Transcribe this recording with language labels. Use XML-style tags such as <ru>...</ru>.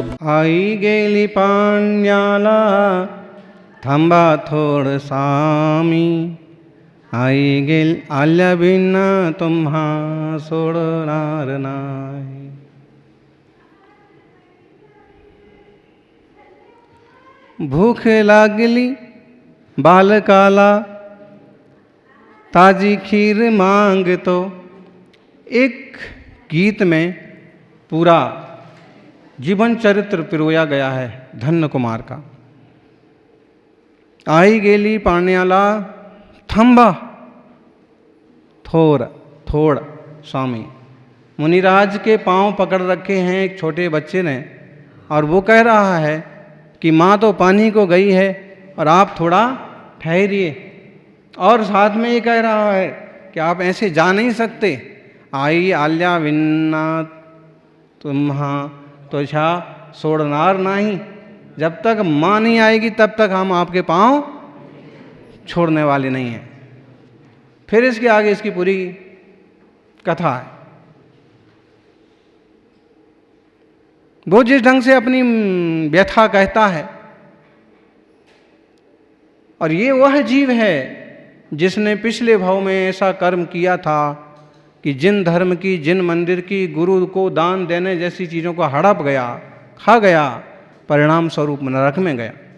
<mr>आई गेली पाण्याला थांबा थोड सामी, आई गेल आल्या बिना तुम्हा सोडणार नाही. भूख लागली बालकाला ताजी खीर मांगतो.</mr> <hi>एक गीत में पूरा जीवन चरित्र पिरोया गया है धन्य कुमार का.</hi> <mr>आई गेली पाण्याला थांबा थोड़ स्वामी.</mr> <hi>मुनिराज के पांव पकड़ रखे हैं एक छोटे बच्चे ने, और वो कह रहा है कि माँ तो पानी को गई है और आप थोड़ा ठहरिए. और साथ में ये कह रहा है कि आप ऐसे जा नहीं सकते.</hi> <mr>आई आल्या विन्ना तुम्हा तुझा सोडणार नहीं.</mr> <hi>जब तक माँ नहीं आएगी तब तक हम आपके पाँव छोड़ने वाले नहीं हैं. फिर इसके आगे इसकी पूरी कथा है. वो जिस ढंग से अपनी व्यथा कहता है, और ये वह जीव है जिसने पिछले भाव में ऐसा कर्म किया था कि जिन धर्म की, जिन मंदिर की, गुरु को दान देने जैसी चीज़ों को हड़प गया, खा गया, परिणाम स्वरूप नरक में गया.</hi>